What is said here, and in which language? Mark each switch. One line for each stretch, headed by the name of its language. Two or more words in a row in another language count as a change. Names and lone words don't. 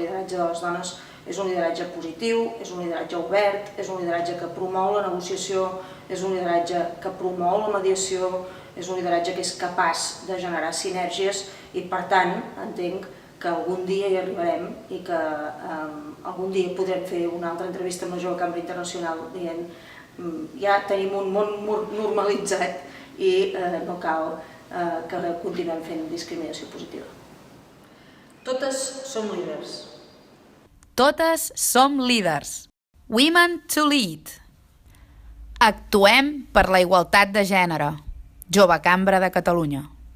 Catalan: lideratge de les dones és un lideratge positiu, és un lideratge obert, és un lideratge que promou la negociació, és un lideratge que promou la mediació, és un lideratge que és capaç de generar sinergies i per tant entenc que algun dia hi arribarem i que algun dia podrem fer una altra entrevista amb la Jove Cambra Internacional dient ja tenim un món normalitzat i no cal que continuem fent discriminació positiva. Totes som líders. Totes som líders.
English: Women to lead.
Catalan: Actuem per la igualtat de gènere. Jove Cambra de Catalunya.